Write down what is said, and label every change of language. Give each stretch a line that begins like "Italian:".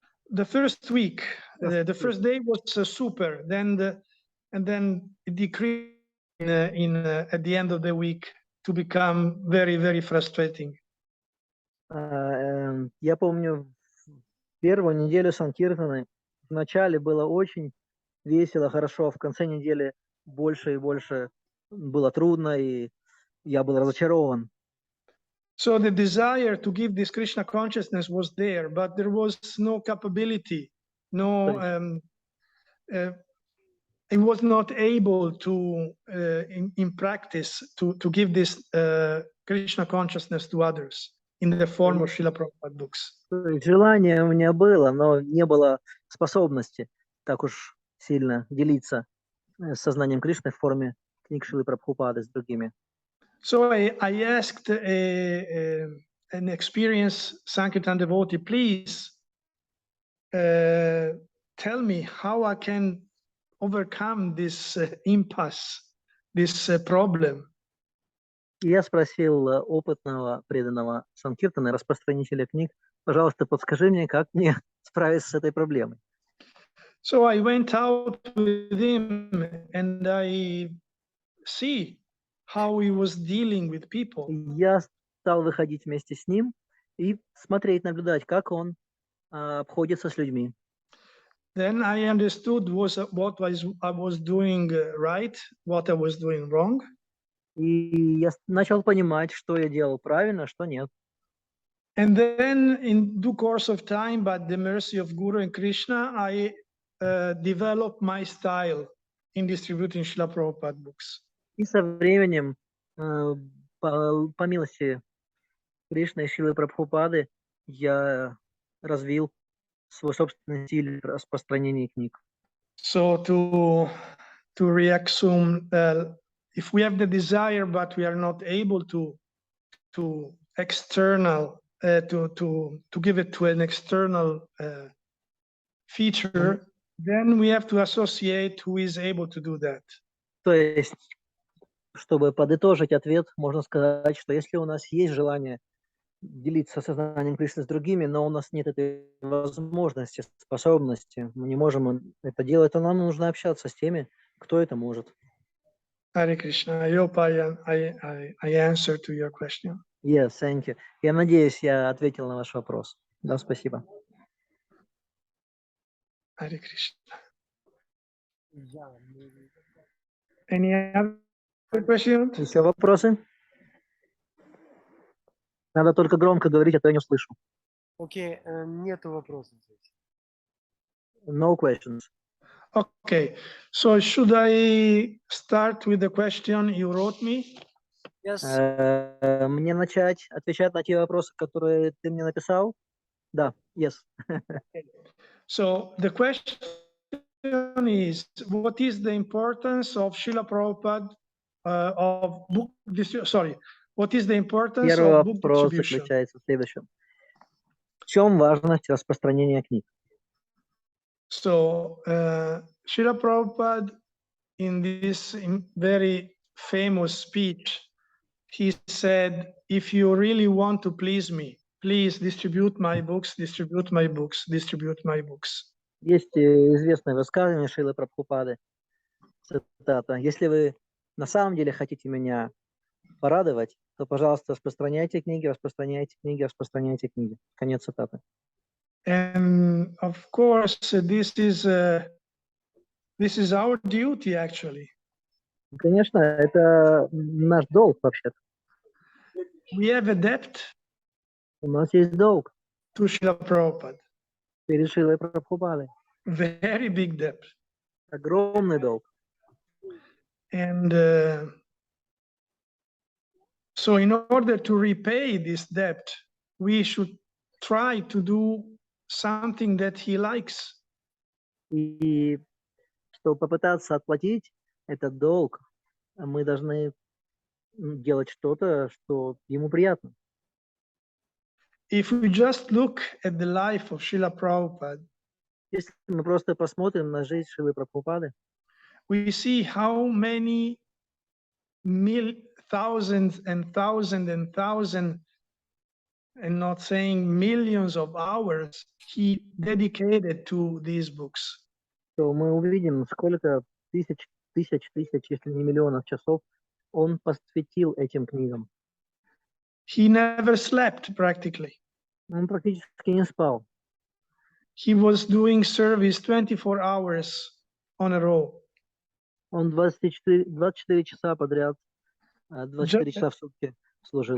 English: The first week, the first day was super. Then and then it decreased at the end of the week to become very, very frustrating.
Russian: Я помню первую неделю Санкиртаны. В начале было очень весело, хорошо. В конце недели больше и больше было трудно, и я был разочарован.
English: So the desire to give this Krishna consciousness was there, but there was no capability, no. It was not able to, in practice, to give this Krishna consciousness to others in the form of Srila Prabhupada books.
Russian: Желание у меня было, но не было способности так уж сильно делиться сознанием Кришны в форме книг Шрилы Прабхупады с другими.
English: So I asked an experienced Sankirtan devotee, please tell me how I can overcome this impasse, this problem.
Russian: Я спросил опытного преданного Санкиртана, распространителя книг, пожалуйста, подскажи мне, как мне справиться с этой проблемой.
English: So I went out with him and I see how he was dealing with people.
Russian: Я стал выходить вместе с ним и смотреть, наблюдать, как он обходится с людьми.
English: Then I understood what I was doing right, what I was doing wrong.
Russian: И я начал понимать, что я делал правильно, что нет.
English: And then in due course of time, by the mercy of Guru and Krishna, I developed my style in distributing Srila Prabhupada books.
Russian: И со временем, по милости Кришны и Шрилы Прабхупады, я развил свой собственный стиль распространения книг.
English: So to reassume, if we have the desire, but we are not able to external to give it to an external feature, then we have to associate who is able to do that.
Russian: То есть, чтобы подытожить ответ, можно сказать, что если у нас есть желание делиться сознанием Кришны с другими, но у нас нет этой возможности, способности, мы не можем это делать, то нам нужно общаться с теми, кто это может.
English: Hare Krishna, I hope I answered to your question. Yes, thank you.
Russian: Я надеюсь, я ответил на ваш вопрос. Да, спасибо.
English: Hare Krishna. Any other questions?
Russian: Еще вопросы? Надо только громко говорить, а то я не услышу. Окей, нету вопросов здесь.
English: No questions. Okay, so should I start with the question you wrote me? Yes.
Russian: Мне начать отвечать на те вопросы, которые ты мне написал? Да,
English: yes. So the question is, what is the importance of Srila Prabhupada of book distribution? Sorry, what is the importance
Russian: Первый
English: of book
Russian: вопрос
English: distribution?
Russian: заключается в следующем. В чем важность распространения книг?
English: So Srila Prabhupada, in this very famous speech, he said, if you really want to please me, please distribute my books, distribute my books, distribute my books.
Russian: Есть известное высказывание Шрилы Прабхупады, цитата: «Если вы на самом деле хотите меня порадовать, то, пожалуйста, распространяйте книги, распространяйте книги, распространяйте книги». Конец цитаты.
English: And of course, this is our duty, actually.
Russian: Конечно, это наш долг вообще-то.
English: We have a debt
Russian: У нас есть долг
English: to Srila Prabhupada.
Russian: перед Шрилой Прабхупадой.
English: Very big debt.
Russian: Огромный долг.
English: And so in order to repay this debt, we should try to do something that he likes.
Russian: И чтобы попытаться отплатить этот долг, мы должны делать что-то, что ему приятно.
English: If we just look at the life of Srila Prabhupada,
Russian: Если мы просто посмотрим на жизнь Шрилы Прабхупады,
English: we see how many thousands and thousands and thousands, and not saying millions of hours, he dedicated to these books.
Russian: то мы увидим, сколько тысяч, если не миллионов часов он посвятил этим книгам.
English: He never slept practically.
Russian: Он практически не спал.
English: He was doing service 24 hours on a row.
Russian: Он 24 часа подряд, 24 часа в сутки служил.